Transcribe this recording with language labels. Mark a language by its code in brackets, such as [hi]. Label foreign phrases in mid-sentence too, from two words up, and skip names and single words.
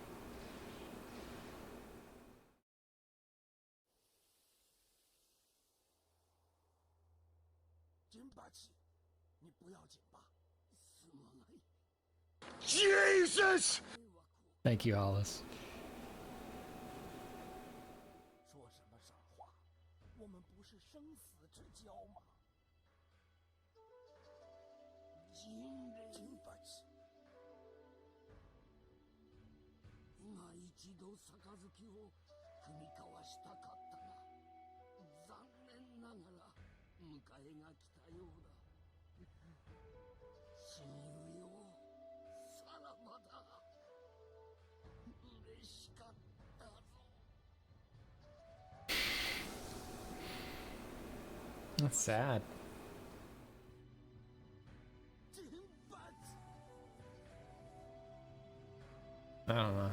[en] Jesus! Thank you, Hollis. [zh] 说什么傻话？我们不是生死之交吗？ [ja] 金八今一度杯を踏み交わしたかったが、残念ながら迎えが来たようだ。親友よ、さらばだ。嬉しかったぞ。 [en] That's sad. I don't know.